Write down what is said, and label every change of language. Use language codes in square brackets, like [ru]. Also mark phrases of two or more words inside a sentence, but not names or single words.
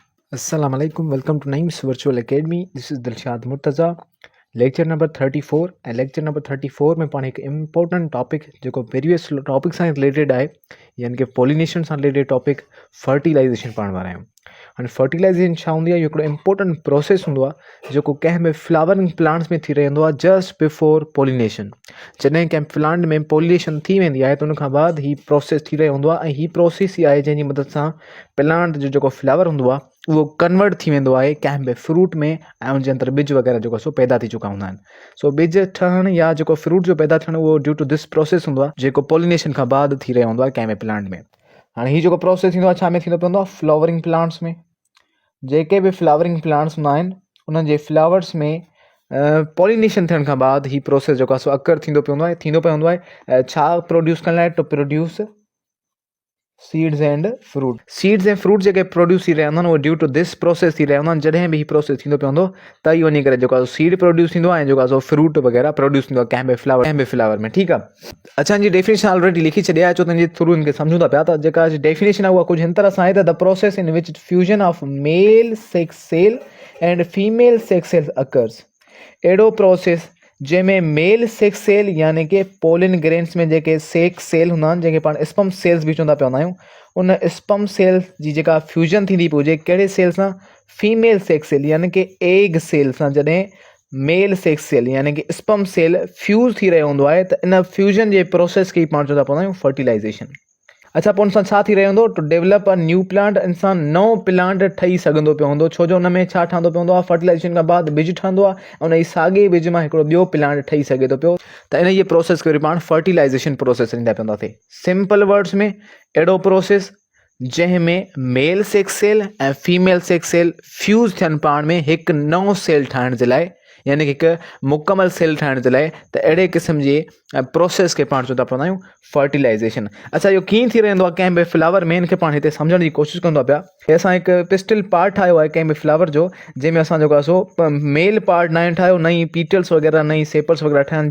[ar] السلام عليكم. [en] Welcome to Naeem's Virtual Academy. This is Dilshad Murtaza. lecture number 34 [sd] ऐं [en] lecture number 34 [sd] में पाण हिकु [en] important topic [sd] जेको [en] previous topic [sd] सां रिलेटेड आहे, यानी कि पॉलिनेशन सां [en] related topic fertilization [sd] पढ़ण वारा आहियूं। हाणे फर्टिलाइज़ेशन छा हूंदी आहे? इहो हिकिड़ो [en] important process [sd] हूंदो आहे जेको कंहिं बि [en] flowering plants [sd] में थी रहंदो आहे [en] just before pollination. [sd] जॾहिं कंहिं प्लांट में पॉलिनेशन थी वेंदी आहे त उन खां बाद हीउ प्रोसेस थी रहियो हूंदो आहे, ऐं हीउ प्रोसेस ई आहे जंहिंजी मदद सां प्लांट जो जेको फ्लावर हूंदो आहे उहो कन्वर्ट थी वेंदो आहे कंहिं बि फ्रूट में, ऐं उनजे अंदरि ॿिज वग़ैरह जेको सो पैदा थी चुका हूंदा आहिनि। सो ॿिज ठहण या जेको फ्रूट जो पैदा थियणु उहो [en] due to this process [sd] हूंदो आहे जेको पॉलिनेशन खां बाद थी रहियो हूंदो आहे कंहिं बि प्लांट में। हाणे हीउ जेको प्रोसेस थींदो आहे छा में थींदो पवंदो आहे? [en] flowering plants [sd] में। जेके बि [en] flowering plants [sd] हूंदा आहिनि उन्हनि जे फ्लावर्स में पॉलिनेशन थियण खां बाद हीउ प्रोसेस जेको आहे सो अकर थींदो पवंदो आहे छा प्रोड्यूस करण लाइ? [en] to produce seeds and fruit. [sd] सीड्स ऐं फ्रूट जेके प्रोड्यूस थी रहिया हूंदा आहिनि उहे [en] due to this process [sd] थी रहिया हूंदा आहिनि। जॾहिं बि हीउ प्रोसेस थींदो पवंदो त ई वञी करे जेको आहे [en] seed produce [sd] थींदो आहे ऐं जेको आहे सो फ्रूट वग़ैरह प्रोड्यूस थींदो आहे कंहिं बि फ्लावर में। ठीकु आहे, अच्छा हिनजी [en] definition already [sd] लिखी छॾिया आहे, छो त हिनजे थ्रू हिनखे सम्झूं था पिया। त जेका डेफिनेशन आहे उहा कुझु हिन तरह सां आहे त [en] the process in which fusion of male sex cell and female sex cell occurs. [sd] अहिड़ो प्रोसेस जंहिंमें [en] male sex cell [sd] यानी कि [en] pollen grains [sd] में जेके [en] sex cell [sd] हूंदा आहिनि जंहिंखे पाण [en] sperm cells [sd] बि चवंदा पवंदा आहियूं, उन [en] sperm cell [sd] जी जेका फ्यूजन थींदी पई हुजे कहिड़े सेल सां? [en] female sex cell [sd] यानी कि [en] egg cell [sd] सां। जॾहिं [en] male sex cell [sd] यानी कि [en] sperm cell [sd] फ्यूज़ थी रहियो हूंदो आहे त इन फ्यूजन जे प्रोसेस खे पाण चवंदा पवंदा आहियूं फर्टिलाइज़ेशन। अच्छा, पोइ सां छा थी रहियो हूंदो? [en] to develop a new plant. [sd] इंसान नओं प्लांट ठही सघंदो पियो हूंदो, छो जो हुन में छा ठहंदो पवंदो आहे? फर्टिलाइज़ेशन खां बाद ॿिज ठहंदो आहे ऐं उन ई साॻे ॿिज मां हिकिड़ो ॿियो प्लांट ठही सघे थो पियो। त इन जे प्रोसेस खे वरी पाण [en] fertilization process [sd] ॾींदा पवंदासीं। [en] simple words [sd] में अहिड़ो प्रोसेस जंहिंमें [en] male sex cell [sd] ऐं [en] female sex cell [sd] फ्यूज़ थियनि पाण में हिकु नओं सेल ठाहिण जे लाइ, यानी कि हिकु मुकमल सेल ठाहिण जे लाइ। त अहिड़े क़िस्म जे प्रोसेस खे पाण चवंदा पवंदा आहियूं फर्टिलाइज़ेशन। अच्छा, इहो कीअं थी रहंदो आहे कंहिं बि फ्लावर में? हिनखे पाण हिते सम्झण जी कोशिशि कंदो पिया। हे असां हिकु [en] pistil part [sd] ठाहियो आहे कंहिं बि फ्लावर जो, जंहिंमें असां जेको आहे सो [en] male part [sd] न ठाहियो, न ई पीटल्स वग़ैरह न ई सेपल्स वग़ैरह ठाहिनि।